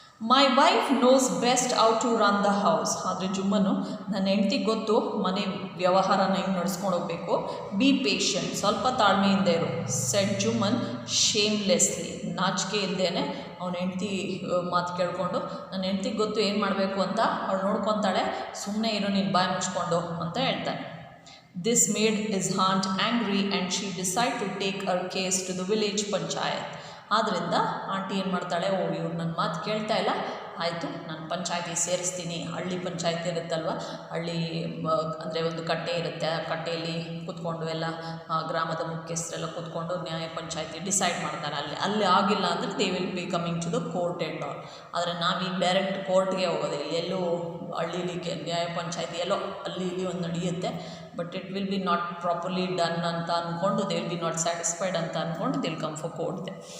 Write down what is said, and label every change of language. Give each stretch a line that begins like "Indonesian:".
English: My wife knows best how to run the house.
Kannada: ಆದರೆ ಜುಮ್ಮನು, ನನ್ನ ಹೆಂಡ್ತಿಗೆ ಗೊತ್ತು ಮನೆ ವ್ಯವಹಾರನ ಹೆಂಗೆ ನಡ್ಸ್ಕೊಂಡು ಹೋಗಬೇಕು.
English: be patient,
Kannada: ಸ್ವಲ್ಪ ತಾಳ್ಮೆಯಿಂದ ಇರು,
English: Said Jumman shamelessly.
Kannada: ನಾಚಿಕೆ ಇಲ್ಲದೇನೆ ಅವನ ಹೆಂಡ್ತಿ ಮಾತು ಕೇಳಿಕೊಂಡು, ನನ್ನ ಹೆಂಡ್ತಿಗೆ ಗೊತ್ತು ಏನು ಮಾಡಬೇಕು ಅಂತ, ಅವಳು ನೋಡ್ಕೊತಾಳೆ, ಸುಮ್ಮನೆ ಇರು ನೀನು ಬಾಯಿ ಮುಚ್ಕೊಂಡು ಅಂತ ಹೇಳ್ತಾನೆ.
English: This made his aunt angry and she decided to take her case to the village panchayat.
Kannada: ಆದ್ದರಿಂದ ಆಂಟಿ ಏನು ಮಾಡ್ತಾಳೆ, ಇವ್ರು ನನ್ನ ಮಾತು ಕೇಳ್ತಾ ಇಲ್ಲ, ಆಯಿತು ನಾನು ಪಂಚಾಯತಿ ಸೇರಿಸ್ತೀನಿ. ಹಳ್ಳಿ ಪಂಚಾಯತಿ ಇರುತ್ತಲ್ವ, ಹಳ್ಳಿ ಅಂದರೆ ಒಂದು ಕಟ್ಟೆ ಇರುತ್ತೆ, ಆ ಕಟ್ಟೆಯಲ್ಲಿ ಕೂತ್ಕೊಂಡು ಎಲ್ಲ ಗ್ರಾಮದ ಮುಖ್ಯಸ್ಥರೆಲ್ಲ ಕೂತ್ಕೊಂಡು ನ್ಯಾಯ ಪಂಚಾಯತಿ ಡಿಸೈಡ್ ಮಾಡ್ತಾರೆ. ಅಲ್ಲಿ ಆಗಿಲ್ಲ ಅಂದರೆ
English: They will be coming to the court and all.
Kannada: ಆದರೆ ನಾವೀಗ ಡೈರೆಕ್ಟ್ ಕೋರ್ಟ್ಗೆ ಹೋಗೋದು, ಎಲ್ಲೋ ಹಳ್ಳೀಲಿ ನ್ಯಾಯ ಪಂಚಾಯತಿ ಎಲ್ಲೋ ಅಲ್ಲಿ ಇಲ್ಲಿ ಒಂದು ನಡೆಯುತ್ತೆ,
English: but it will be not properly done
Kannada: ಅಂತ ಅಂದ್ಕೊಂಡು,
English: They will be not satisfied ಅಂತ ಅಂದ್ಕೊಂಡು they will come for court.